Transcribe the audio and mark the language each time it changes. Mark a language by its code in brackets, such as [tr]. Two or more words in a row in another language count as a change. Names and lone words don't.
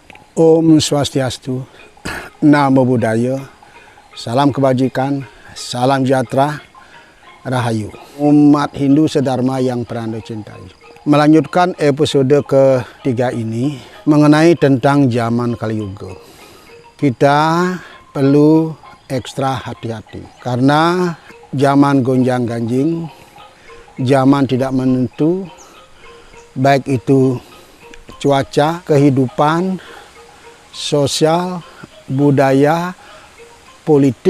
[id] Om Swastiastu, Namo Buddhaya, salam kebajikan, salam sejahtera, Rahayu. Umat Hindu sedharma yang Anda cintai. Melanjutkan episode ketiga ini mengenai tentang zaman Kali Yuga. Kita perlu ekstra hati-hati karena zaman gonjang-ganjing, zaman tidak menentu, baik itu cuaca, kehidupan, sosial, budaya, politik.